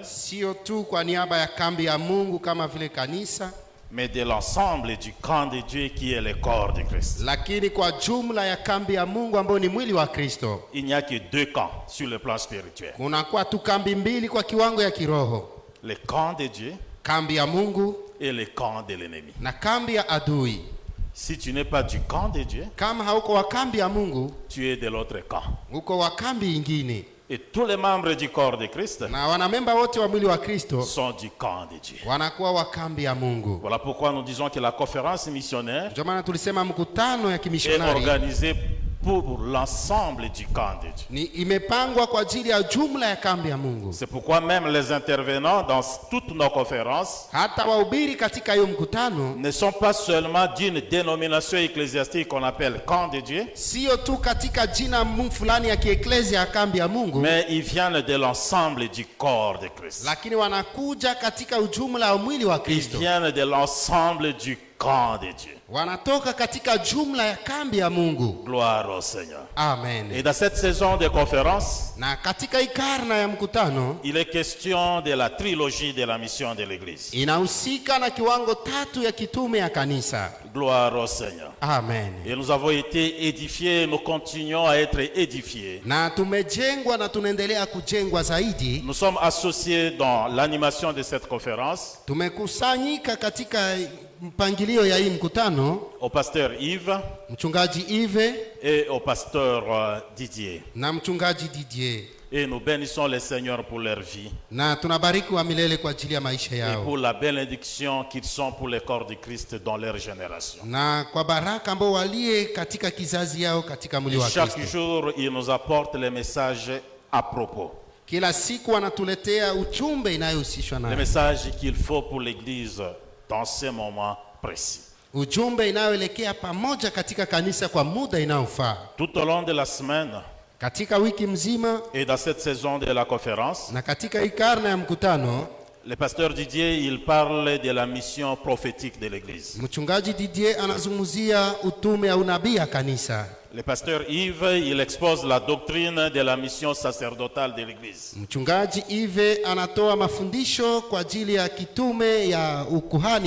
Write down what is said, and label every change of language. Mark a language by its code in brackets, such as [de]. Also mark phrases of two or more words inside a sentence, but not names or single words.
[sw] sio tu kwa niaba ya kambi ya Mungu kama vile kanisa, [fr] mais de l'ensemble du camp de Dieu qui est le corps de Christ. [sw] lakini kwa jumla ya kambi ya Mungu ambao ni mwili wa Kristo. [fr] Il n'y a que deux camps sur le plan spirituel. [sw] Kunakuwa tu kambi mbili kwa kiwango ya kiroho, [fr] Le camp de Dieu [sw] kambi ya Mungu [fr] et le camp de l'ennemi. [sw] na kambi ya adui. [fr] Si tu n'es pas du camp de Dieu, [sw] Kama hauko wa kambi ya Mungu, [fr] tu es de l'autre camp. [sw] uko wa kambi ingine. [fr] Et tous les membres du corps de Christ [sw] Na wanamemba wote wa mwili wa Kristo [fr] sont du camp de Dieu. [sw] wanakuwa wa kambi ya Mungu. [fr] Voilà pourquoi nous disons que la conférence missionnaire [sw] Ndio maana tulisema mkutano ya [fr] est [sw] kimishonari [fr] organisée pour l'ensemble du camp de Dieu. [sw] ni imepangwa kwa ajili ya jumla ya kambi ya Mungu. [fr] C'est pourquoi même les intervenants dans toutes nos conférences [sw] Hata wahubiri katika hiyo mkutano [fr] ne sont pas seulement d'une dénomination ecclésiastique qu'on appelle camp de Dieu, [sw] sio tu katika jina fulani ya kieklesia ya kambi ya Mungu, [fr] mais ils viennent de l'ensemble du corps de Christ. [sw] lakini wanakuja katika ujumla wa mwili wa [fr] Ils [sw] Kristo. [fr] viennent de l'ensemble du camp de Dieu. [sw] Wanatoka katika jumla ya kambi ya Mungu. [fr] Gloire au Seigneur. Et [sw] Amen. [fr] dans cette saison de conférences, [sw] Na katika hii karna ya mkutano [fr] il est question de la trilogie de la mission de l'Église. [sw] inahusika na kiwango tatu ya kitume ya kanisa. [fr] Gloire au Seigneur. [sw] Amen. [fr] Et nous avons été édifiés, nous continuons à être édifiés. [sw] Na tumejengwa na tunaendelea kujengwa zaidi. [fr] Nous sommes associés dans l'animation de cette conférence [sw] Tumekusanyika katika mpangilio ya hii mkutano, [fr] au pasteur Yves [sw] mchungaji Yves [fr] et au pasteur Didier. [sw] na mchungaji Didier, [fr] Et nous bénissons le Seigneur pour leur vie [sw] na tunabariki wa milele kwa ajili ya maisha [fr] et [sw] yao [fr] pour la bénédiction qu'ils sont pour le corps de Christ dans leur génération. [sw] na kwa baraka ambao walie katika kizazi yao katika mwili [fr] Et [sw] wa [fr] chaque [sw] Kristo. [fr] jour, ils nous apportent les messages à propos. [sw] Kila siku anatuletea ujumbe inayohusishwa [fr] Le [sw] nayo. [fr] message qu'il faut pour l'Église dans ces moments précis. [sw] Ujumbe inayoelekea pamoja katika kanisa kwa muda inaofaa. [fr] Tout au long de la semaine [sw] Katika wiki mzima [fr] et dans cette saison de la conférence, [sw] na katika hii karne ya mkutano, [fr] le pasteur Didier, il parle de la mission prophétique de l'Église. [sw] mchungaji Didier anazungumzia utume au unabii ya kanisa. [fr] Le pasteur Yves, il expose la doctrine de la mission sacerdotale de l'Église. [sw] Mchungaji Ive anatoa mafundisho kwa ajili ya kitume ya ukuhani ya